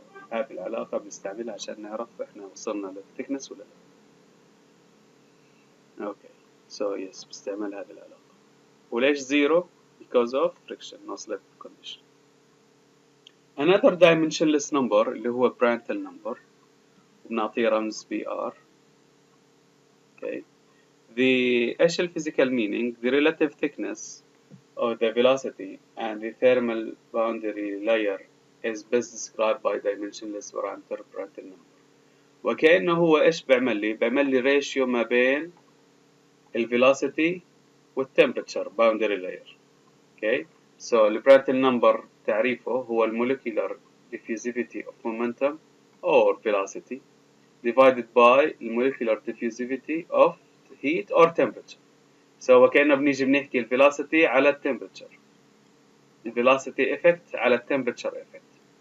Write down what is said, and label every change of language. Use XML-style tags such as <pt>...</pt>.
<ar>هذه العلاقة بنستعملها عشان نعرف إحنا وصلنا للثيكنس ولا لا. أوكي، yes بستعمل هذه العلاقة. وليش زيرو؟</ar> <en>because of friction no slip condition. another dimensionless number</en> <ar>اللي هو</ar> <en>Prandtl number،</en> <ar>بنعطيه رمز</ar> <en>BR. okay.</en> <ar>إيش</ar> <en>physical meaning؟ the relative thickness of the velocity and the thermal boundary layer is best described by dimensionless parameter Prandtl number.</en> <ar>وكأنه هو إيش بيعمل لي؟ بيعمل لي ريشيو ما بين الفيلوسيتي والتمبرتشر باوندري لاير.</ar> <en>okay,</en> <ar>البرانتل نمبر تعريفه هو المولكيولار</ar> <en>diffusivity of momentum or velocity divided by</en> <ar>المولكيولار</ar> <en>diffusivity of heat or temperature.</en> <ar>وكأنه بنيجي بنحكي الفيلوسيتي على التمبرتشر، الفيلوسيتي effect على التمبرتشر effect.</ar>